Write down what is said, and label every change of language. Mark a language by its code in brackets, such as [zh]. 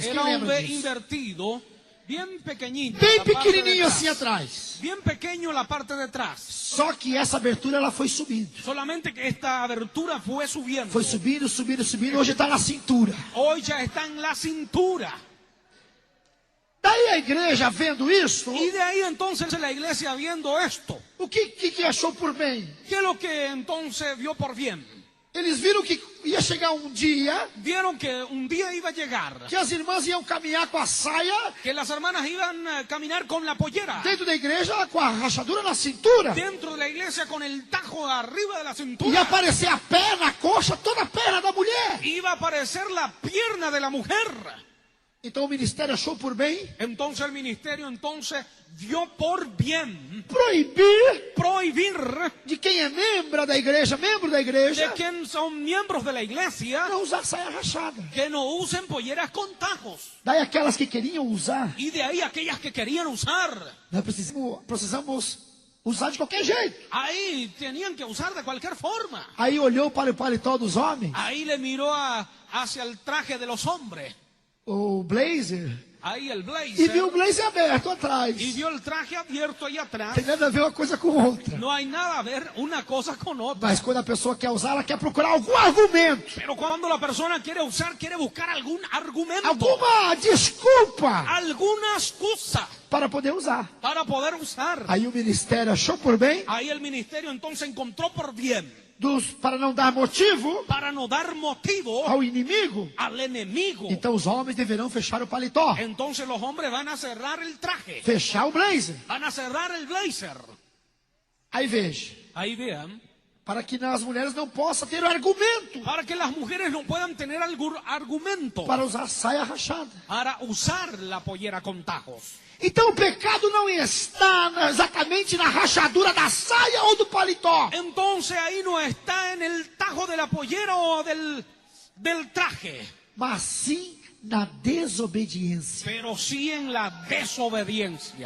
[pt] Quem [es] era un [pt] lembra V disso? [es] invertido, bien pequeñito. [pt] Bem [es] la parte de [pt] pequenininho [es] atrás. [pt] assim atrás. [es] Bien pequeño la parte de atrás. [pt] Só que essa abertura ela foi subindo. [es] Solamente que esta abertura fue subiendo. [pt] Foi subindo, subindo, subindo. Hoje está na cintura. [es] Hoy ya está en la cintura. [pt] Daí Aí a igreja vendo isso, [es] Y de ahí entonces la iglesia viendo esto, [pt] o que achou por bem? [es] ¿qué es lo que entonces vio por bien? [pt] Eles viram que ia chegar um dia [es] Vieron que un día iba a llegar, [pt] que as irmãs iam caminhar com a saia [es] que las hermanas iban a caminar con la pollera [pt] dentro da igreja, com a rachadura na cintura. [es] dentro de la iglesia con el tajo arriba de la [pt] Ia [es] cintura. [pt] aparecer a perna, a coxa, toda a perna da mulher. [es] Iba a aparecer la pierna de la mujer. [pt] Então o ministério achou por bem [es] Entonces el ministerio entonces vio por bien [pt] proibir de quem é membro da igreja [es] de quien son miembros de la iglesia [pt] não usar saia rachada. [es] que no usen polleras con tajos. [pt] Daí aquelas que queriam usar, [es] Y de ahí aquellas que querían usar, [pt] nós precisamos usar de qualquer jeito. [es] ahí tenían que usar de cualquier forma. [pt] Aí olhou para o paletó dos homens, [es] Ahí le miró hacia el traje de los hombres, [pt] o blazer, [es] ahí el [pt] e viu o [es] blazer, [pt] blazer aberto atrás. [es] y vio el traje abierto ahí atrás. [pt] Tem nada a ver uma coisa com outra. [es] No hay nada a ver una cosa con otra. [pt] Mas quando a pessoa quer usar, ela quer procurar algum argumento, [es] Pero cuando la persona quiere usar, quiere buscar algún argumento, [pt] alguma desculpa [es] alguna excusa [pt] para poder usar. [es] para poder usar. [pt] Aí o ministério achou por bem, [es] Ahí el ministerio entonces encontró por bien, [pt] para não dar motivo [es] para no dar motivo [pt] ao inimigo. [es] al enemigo. [pt] Então os homens deverão fechar o paletó, [es] Entonces los hombres van a cerrar el traje, [pt] fechar o blazer. [es] van a cerrar el blazer. [pt] Aí veja, [es] Ahí vean, [pt] para que as mulheres não possam ter argumento [es] para que las mujeres no puedan tener algún argumento [pt] para usar saia rachada. [es] para usar la pollera con tajos. [pt] Então o pecado não está exatamente na rachadura da saia ou do paletó, [es] Entonces ahí no está en el tajo de la pollera o del traje, [pt] mas sim na desobediência. [es] pero sí en la desobediencia.